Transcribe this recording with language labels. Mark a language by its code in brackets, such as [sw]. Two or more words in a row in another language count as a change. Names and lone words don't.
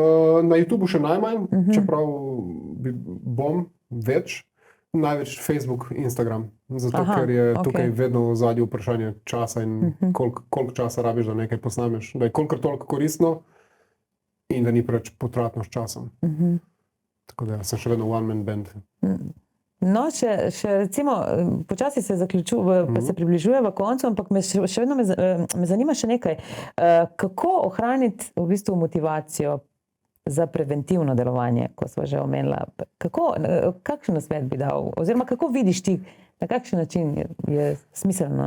[sl] Na YouTubeu še najmanj, čeprav bom več. Največ Facebook, Instagram. Zato, ker je tukaj vedno v ozadju vprašanje časa in koliko časa rabiš, da nekaj posnameš. Da je kolikor toliko koristno in da ni preveč potratno s časom. Tako da sem še vedno [en] one-man band. [sl] No, še recimo, počasi se pa se približujeva koncu, ampak še vedno me zanima še nekaj. Kako ohraniti v bistvu motivacijo za preventivno delovanje, ko sva že omenila? Kakšen nasvet bi dal? Oziroma, kako vidiš ti, na kakšen način je smiselno?